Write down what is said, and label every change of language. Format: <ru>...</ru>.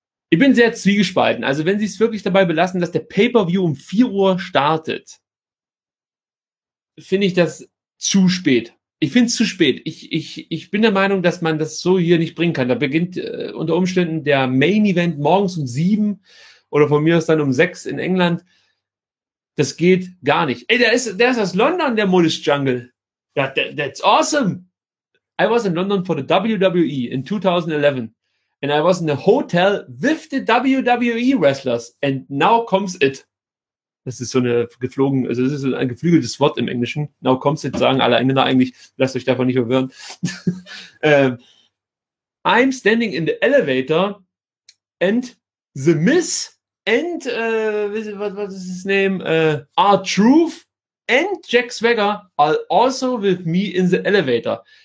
<de>Ich bin sehr zwiegespalten. Also wenn Sie es wirklich dabei belassen, dass der Pay-Per-View um 4 Uhr startet, finde ich das zu spät. Ich finde es zu spät. Ich bin der Meinung, dass man das so hier nicht bringen kann. Da beginnt unter Umständen der Main-Event morgens um 7 oder von mir aus dann um 6 in England. Das geht gar nicht. Ey, der ist aus London, der Modish Jungle.</de> <en>That's awesome. I was in London for the WWE in 2011. And I was in a hotel with the WWE wrestlers. And now comes it.</en> <de>Das ist so eine geflogen, also das ist so ein geflügeltes Wort im Englischen.</de> <en>Now comes it,</en> <de>sagen alle Engländer eigentlich. Lasst euch davon nicht verwirren.</de> <en>I'm standing in the elevator and The Miz and what is his name? R-Truth and Jack Swagger are also with me in the elevator.</en>